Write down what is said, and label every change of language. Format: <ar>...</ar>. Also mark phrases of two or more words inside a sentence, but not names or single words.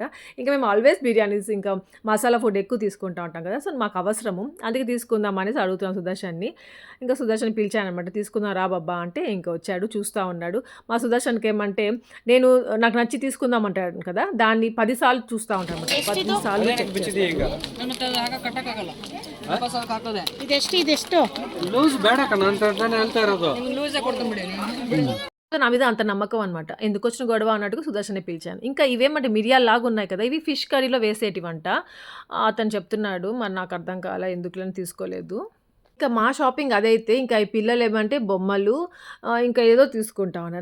<te>ఇంకా మేము</te> <en>always biryanis</en> <te>ఇంకా మసాలా ఫుడ్ ఎక్కువ తీసుకుంటూ ఉంటాం కదా! సో, మాకు అవసరము. అందుకే తీసుకుందాం అనేసి అడుగుతున్నాం సుదర్శన్ని. ఇంకా సుదర్శన్ పిలిచాననమాట. తీసుకుందాం రా బాబ్బా అంటే ఇంకా వచ్చాడు చూస్తూ ఉన్నాడు. మా సుదర్శన్కి ఏమంటే నాకు నచ్చి తీసుకుందాం అంటాడు కదా! దాన్ని 10 సార్లు చూస్తూ ఉంటాను అనమాట. 10 సార్లు చెక్</te> <kn>ಇದೆಷ್ಟು ಲೂಸ್ ಬೇಡ ಕಣ ಅಂತ ಹೇಳ್ತಾ ಇರೋದು.</kn> <te>నా మీద అంత నమ్మకం అనమాట. ఎందుకొచ్చిన గొడవ అన్నట్టుగా సుదర్శనే పిలిచాను. ఇంకా ఇవేమంటే మిరియాల్లాగా ఉన్నాయి కదా! ఇవి ఫిష్ కర్రీలో వేసేటివంట. అతను చెప్తున్నాడు. మరి నాకు అర్థం కాలే ఎందుకులని తీసుకోలేదు. ఇంకా మా షాపింగ్ అదైతే ఇంకా ఈ పిల్లలు ఏమంటే బొమ్మలు ఇంకా ఏదో తీసుకుంటా ఉన్నారు.</te>